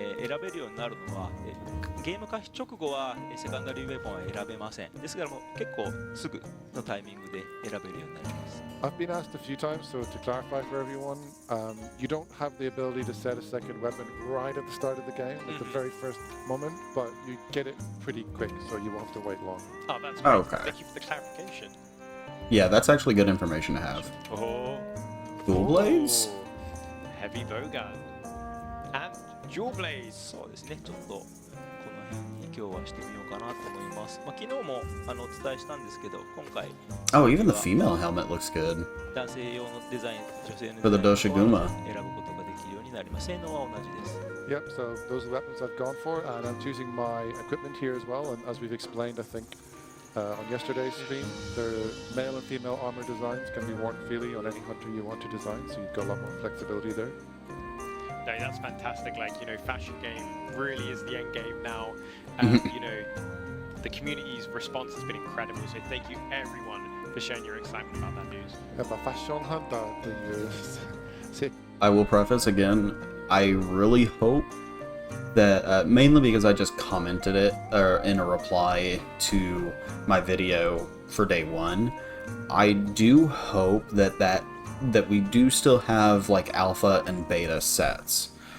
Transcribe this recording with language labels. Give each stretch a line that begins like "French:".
Japanese: 選べるようになるのは、ゲーム開始直後はセカンダリーウェポンは選べません。ですからもう結構すぐのタイミングで選べるようになります。
English: I've been asked a few times, so to clarify for everyone, you don't have the ability to set a second weapon right at the start of the game, at the very first moment, but you get it pretty quick, so you won't have to wait long. Oh, that's great. Okay. Thank you for the clarification. Yeah, that's actually good information to have. Oh. Dual blades? Oh. Heavy bowgun. And dual blades.
Japanese: そうですね、ちょっとこの辺に今日はしてみようかなと思います。まあ、昨日もお伝えしたんですけど、今回
English: Oh, even the female helmet looks good.
Japanese: 男性用のデザイン、女性の
English: For the
Japanese: デザイン
English: Doshiguma.
Japanese: を選ぶことができるようになります。性能は同じです。
English: Yep, so those are the weapons I've gone for, and I'm choosing my equipment here as well, and as we've explained, I think, on yesterday's stream, the male and female armor designs can be worn freely on any hunter you want to design, so you've got a lot more flexibility there. No, that's fantastic. Like, you know, fashion game really is the end game now. You know, the community's response has been incredible. So thank you everyone for sharing your excitement about that news.
Japanese: やっぱファッションハンターっていうせ
English: I will preface again, I really hope that, mainly because I just commented it in a reply to my video for day one, I do hope that we do still have like alpha and beta sets.